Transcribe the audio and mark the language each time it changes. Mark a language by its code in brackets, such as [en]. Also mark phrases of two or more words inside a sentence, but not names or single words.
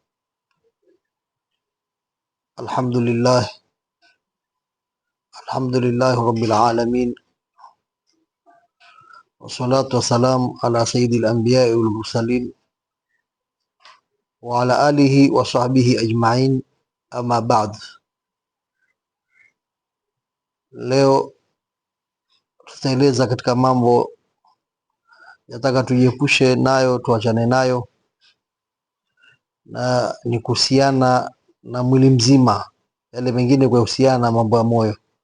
[ar] الحمد لله رب العالمين والصلاة والسلام على سيد الأنبياء والمرسلين وعلى آله وصحبه أجمعين أما بعد. [sw] Leo tutaeleza katika mambo yataka tujiepushe nayo, tuachane nayo, na ni kuhusiana na mwili mzima, yale mengine kuhusiana na mambo ya moyo.